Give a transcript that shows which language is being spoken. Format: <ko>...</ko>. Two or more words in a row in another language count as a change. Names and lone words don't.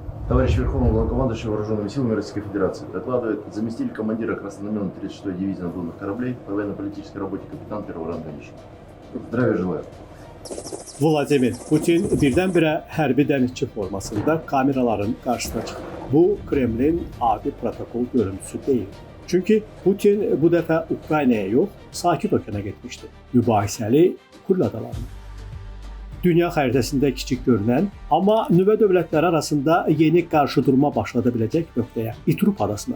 <ru>Товарищ Верховный Главнокомандующий Вооруженными силами Российской Федерации, докладывает заместитель командира краснознаменной 36-й дивизии надводных кораблей по военно-политической работе капитан первого ранга Мишин. Здравия желаю.</ru> <az>Vladimir Putin birdən-birə hərbi dənizçi formasında kameraların qarşısına çıxdı. Bu Kremlin adi protokol görüntüsü deyil. Çünki Putin bu dəfə Ukraynaya yox, Sakit Okeana getmişdi. Mübahisəli Kuril adalarına. Dünya xəritəsində kiçik görünən, amma nüvə dövlətləri arasında yeni qarşıdurma başlada biləcək nöqtəyə, İtrup adasına.</az>